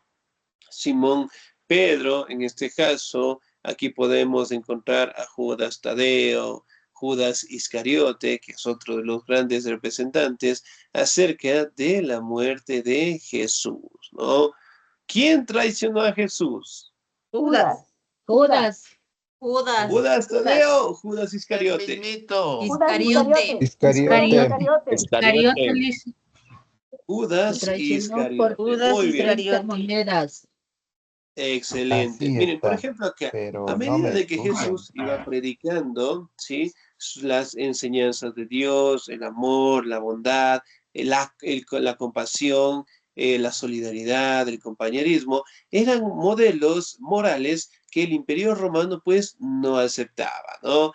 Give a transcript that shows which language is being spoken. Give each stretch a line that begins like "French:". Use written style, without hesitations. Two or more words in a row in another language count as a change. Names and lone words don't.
Spanish: Simón Pedro, en este caso, aquí podemos encontrar a Judas Tadeo, Judas Iscariote, que es otro de los grandes representantes acerca de la muerte de Jesús, ¿no? ¿Quién traicionó a Jesús? Judas. Judas. Judas. Judas Tadeo, Judas El Iscariote. mismito. Judas Iscariote. Iscariote. Iscariote, dice. Lo Judas traicionó Iscariote. por Judas Muy bien. 30 monedas. Excelente. Así Miren, por está, ejemplo, acá, a pero no medida me de que escuchan. Jesús iba predicando, ¿sí? Las enseñanzas de Dios, el amor, la bondad, la compasión, la solidaridad, el compañerismo, eran modelos morales que el Imperio Romano pues no aceptaba, ¿no?